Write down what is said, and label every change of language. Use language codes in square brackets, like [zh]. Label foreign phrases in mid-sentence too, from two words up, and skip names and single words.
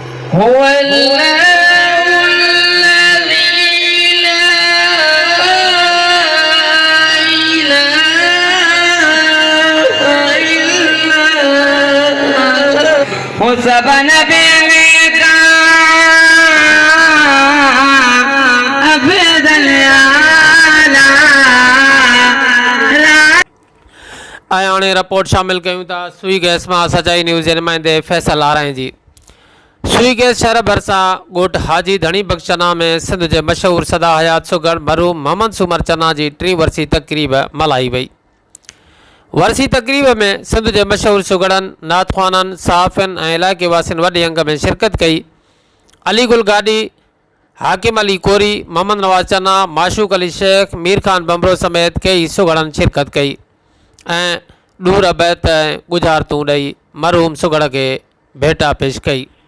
[ar] هو الله الذي لا إله إلا هو سبحان [sd] आयाने रिपोर्ट शामिल कयूं था सुई गैस में सचाई न्यूज़ जे नुमाइंदे फैसल आराई जी। सुई गैस शहर भरसा ॻोठ हाजी धणी बख्शना में सिंध के मशहूर सदा हयात सुगड़ मरहूम मोहम्मद सुमर चन्ना की 3 वर्सी तकरीब मल्हाई वई। वर्सी तकरीब में सिंध के मशहूर सुगड़न नातख़्वानन सहाफ़िन और इलाके वासिन वॾे अंग में शिरकत कई। अली गुल गाड़ी, हाकिम अली कोरी, मोहम्मद नवाज चन्ना, माशूक अली शेख, मीर खान बमरो समेत कई सुगड़न शिरकत कई ऐं ॾूर बैत गुजारतूं ॾेई मरहूम सुगड़ के भेटा पेश कई।